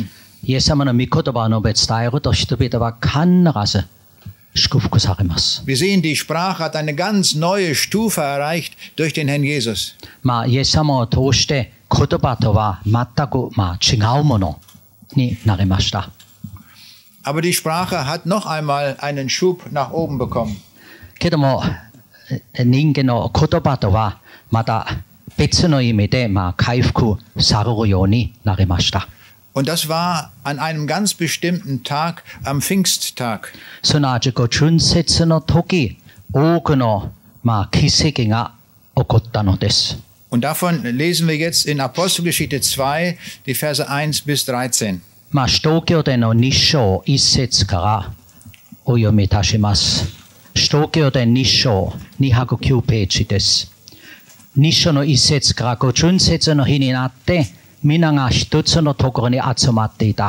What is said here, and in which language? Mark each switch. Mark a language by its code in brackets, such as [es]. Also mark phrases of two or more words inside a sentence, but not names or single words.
[ja] イエス様の御言葉を述べ伝えると人々は必ず祝福されます。 [de] Wir sehen, die Sprache hat eine ganz neue Stufe erreicht durch den Herrn Jesus. [ja] イエス様を通して言葉とは全く違うものになりました。 [de] Aber die Sprache hat noch einmal einen Schub nach oben bekommen. [ja] けども人間の言葉とはまた別の意味で回復されるようになりました。 [de] Und das war an einem ganz bestimmten Tag, am Pfingsttag. [ja] すなわち春節の時、多くの奇跡が起こったのです。 [de] Und davon lesen wir jetzt in Apostelgeschichte 2, die Verse 1 bis 13. [ja] 使徒行伝の2章1節からお読みいたします。使徒行伝2章209ページです。2章の1節から春節の日になって、皆が一つのところに集まっていた。